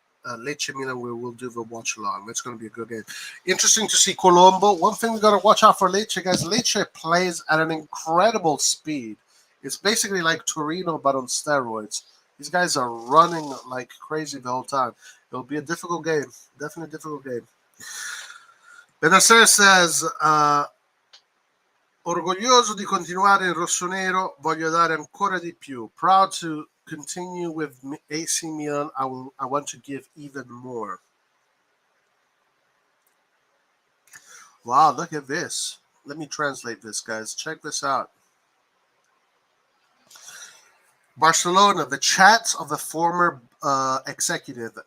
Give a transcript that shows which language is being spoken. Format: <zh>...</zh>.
<en>Lecce Milan, we'll do the watch along. That's going to be a good game. Interesting to see Colombo. One thing we got to watch out for Lecce, guys. Lecce plays at an incredible speed. It's basically like Torino, but on steroids. These guys are running like crazy the whole time. It'll be a difficult game. Definitely a difficult game. Bennacer says,</en> <it>orgoglioso di continuare in rossonero, voglio dare ancora di più.</it> <en>Proud to continue with AC Milan. I want to give even more. Wow, look at this. Let me translate this, guys. Check this out. Barcelona, the chats of the former executive.</en>